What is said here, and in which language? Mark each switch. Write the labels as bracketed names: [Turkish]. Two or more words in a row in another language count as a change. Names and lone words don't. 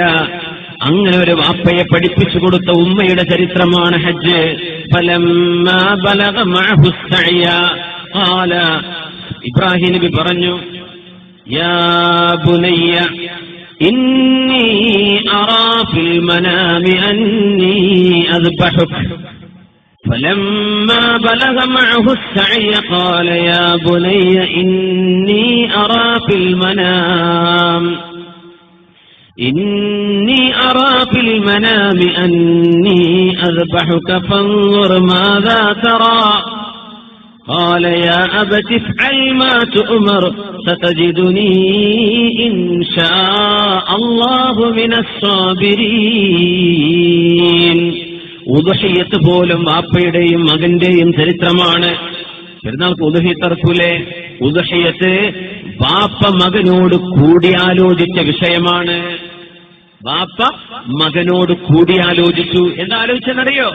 [Malayalam] അങ്ങനെ ഒരു വാപ്പയെ പഠിപ്പിച്ചു കൊടുത്ത ഉമ്മയുടെ ചരിത്രമാണ് ഹജ്ജ്. [Arabic] فلما بلغ معه السعي قال, [Malayalam] ഇബ്രാഹിം നബി പറഞ്ഞു, [Arabic] يا بني إني أرى في المنام أني أذبحك. فلما بلغ معه السعي قال يا بني إني أرى في المنام أني أذبحك فانظر ماذا ترى. قال يا أبت افعل ما تؤمر ستجدني إن شاء الله من الصابرين. [Malayalam] ഉദ്ഹിയ്യത്ത് പോലും വാപ്പയുടെയും മകന്റെയും ചരിത്രമാണ്. പെരുന്നാൾക്ക് ഉദ്ഹിയ്യത്ത് ഇറക്കൂലേ? ഉദ്ഹിയ്യത്ത് വാപ്പ മകനോട് കൂടിയാലോചിച്ച വിഷയമാണ്. വാപ്പ മകനോട് കൂടിയാലോചിച്ചു. എന്താ ആലോചിച്ചെന്നറിയോ?